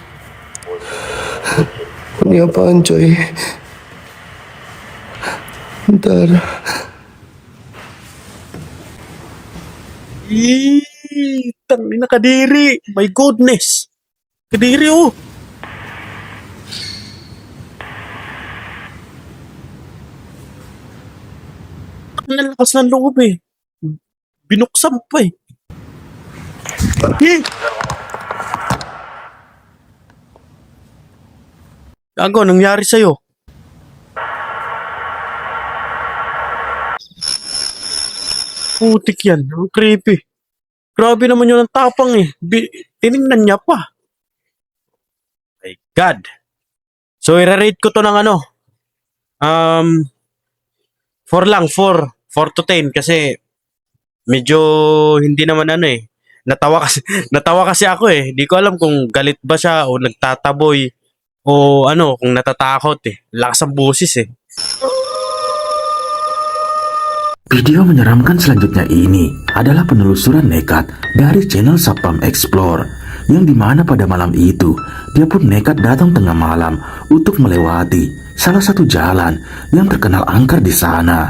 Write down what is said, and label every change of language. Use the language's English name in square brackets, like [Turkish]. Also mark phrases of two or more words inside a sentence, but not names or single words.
[Indonesian] Ini apaan, coy? Bentar. [Filipino] Tangina kadiri. [English] My goodness. [Filipino] Kadiri oh. Ang lakas ng loob eh. Binuksan pa eh. Gago, nangyari sa'yo? Putik yan. Ang creepy. Grabe naman yun ang tapang eh. Tinignan niya pa. [English] My God. [Filipino] So, i-rate ko to ng ano. 4 lang. 4 to 10 kasi medyo hindi naman ano eh. Natawa kasi ako eh. Di ko alam kung galit ba siya o nagtataboy o ano, kung natatakot eh. Lakas ang busis eh. [Indonesian] Video menyeramkan selanjutnya ini adalah penelusuran nekat dari channel Sapam Explore yang dimana pada malam itu dia pun nekat datang tengah malam untuk melewati salah satu jalan yang terkenal angker di sana.